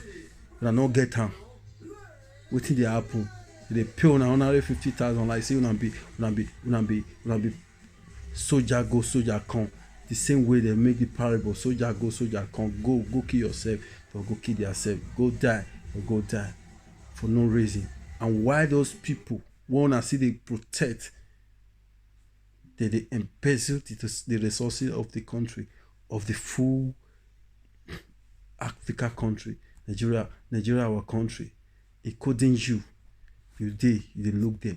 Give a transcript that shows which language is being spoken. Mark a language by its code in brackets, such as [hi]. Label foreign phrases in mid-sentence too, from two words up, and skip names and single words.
[pcm] Una not get them. Wetin dey happen? They pay una 150,000 like say una be soldier go soldier come. The same way they make the parable, soldier go soldier come, go kill yourself or go kill yourself, go die or go die for no reason. And why those people wanna see they protect, they embezzle the resources of the country, of the full Africa country, Nigeria our country, including you dey look them.